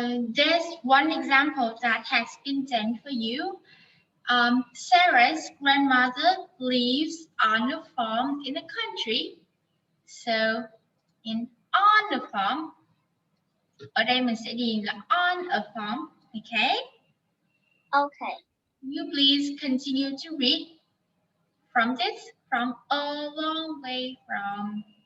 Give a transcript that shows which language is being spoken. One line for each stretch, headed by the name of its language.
English: There's one example that has been done for you. Sarah's grandmother lives on a farm in the country. So, on a farm,
Vietnamese: ở đây mình sẽ điền là
English: on a farm. Okay. Okay. You please continue to read from a long way from